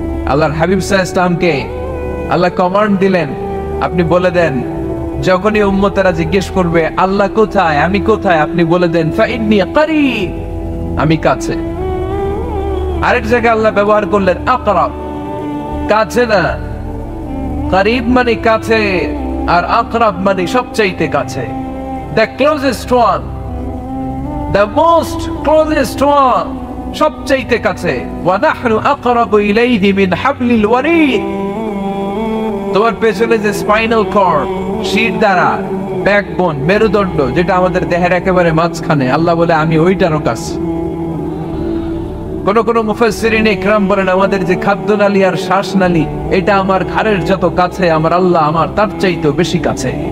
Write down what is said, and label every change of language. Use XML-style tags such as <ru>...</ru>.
<bn>আল্লাহর হাবিব সাল্লাল্লাহু আলাইহি ওয়াসাল্লামকে আল্লাহ কমান্ড দিলেন, আপনি বলে দেন, যখনই উম্মতেরা জিজ্ঞেস করবে আল্লাহ কোথায়, আমি কোথায়, আপনি বলে দেন,</bn> <ar>ফাইন্নী করিব,</ar> <bn>আমি কাছে। আরেক জায়গায় আল্লাহ ব্যবহার করলেন আকরাব, কাছে না। করিব মানে কাছে, আর আকরাব মানে সবচাইতে কাছে।</bn> <en>the closest one, the most closest one,</en> <bn>সবচাইতে কাছে।</bn> <ar>ওয়া নাহনু আকরাবু ইলাইহি মিন হাবলিল ওয়ারিদ।</ar> <bn>তোমার পেছনে যে স্পাইনাল কর্ড, শির দ্বারা, ব্যাকবোন, মেরুদণ্ড, যেটা আমাদের দেহের একেবারে মাঝখানে, আল্লাহ বলে আমি ওইটারও কাছে। কোন মুফাসসিরিন ইকরাম বলেন আমাদের যে খাদ্যনালী আর শ্বাসনালী এটা আমার ঘাড়ের যত কাছে আমার আল্লাহ আমার তার চাইতেও বেশি কাছে।</bn>